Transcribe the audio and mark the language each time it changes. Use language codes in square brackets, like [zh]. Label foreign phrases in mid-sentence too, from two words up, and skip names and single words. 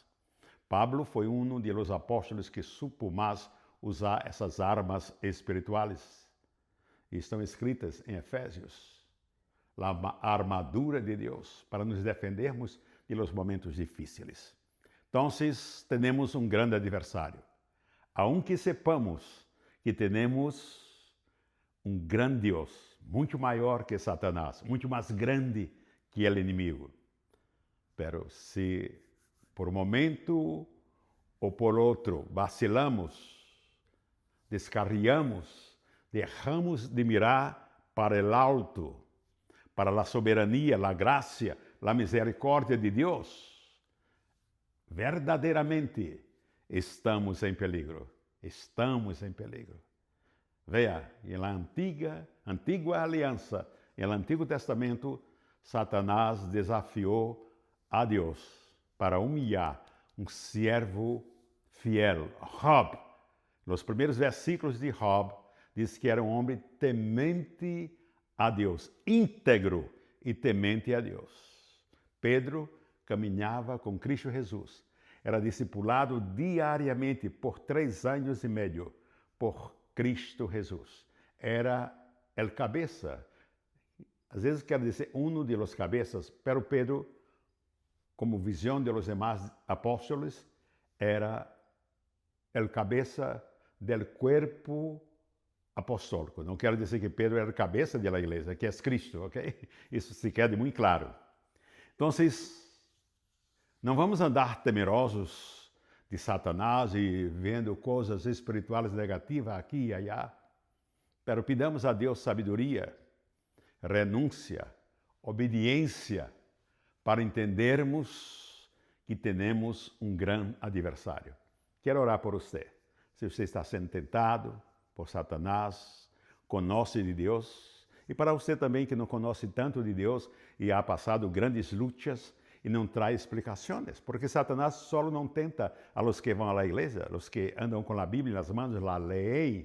[pt] Pablo foi um dos apóstolos que supo mais usar essas armas espirituais. E estão escritas em Efésios. A armadura de Deus para nos defendermos [es] de los [pt] momentos difíceis. Então, temos um grande adversário. [es] Aunque sepamos [pt] que temos um grande Deus, muito maior que Satanás, muito mais grande que o inimigo. Pero se por um momento ou por outro vacilamos, descarriamos, deixamos de mirar para o alto, para a soberania, a graça, a misericórdia de Deus, verdadeiramente estamos em peligro. Estamos em peligro. Veja, na antiga aliança, no Antigo Testamento, Satanás desafiou a Deus para humilhar um servo fiel, Job. Nos primeiros versículos de Job, diz que era um homem temente a Deus, íntegro e temente a Deus. Pedro caminhava com Cristo Jesus. Era discipulado diariamente por 3 anos e meio por Cristo Jesus. Era el cabeça. Às vezes quer dizer [es] de los [pt] cabeças, pero Pedro, como visão [es] de los demás [pt] apóstolos, era el cabeça [es] del cuerpo [pt] apostólico. Não quero dizer que Pedro era a cabeça da igreja, que é Cristo, ok? Isso se queda muito claro. Então, não vamos andar temerosos de Satanás e vendo coisas espirituais negativas aqui e allá. [es] Pero pidamos [pt] a Deus sabedoria, renúncia, obediência, para entendermos que temos um grande adversário. Quero orar por você. Se você está sendo tentado por Satanás, conhece de Deus, e para você também que não conhece tanto de Deus e ha passado grandes lutas e não traz explicações, porque Satanás só não tenta a los que vão à igreja, los que andam com a Bíblia nas mãos, a lei.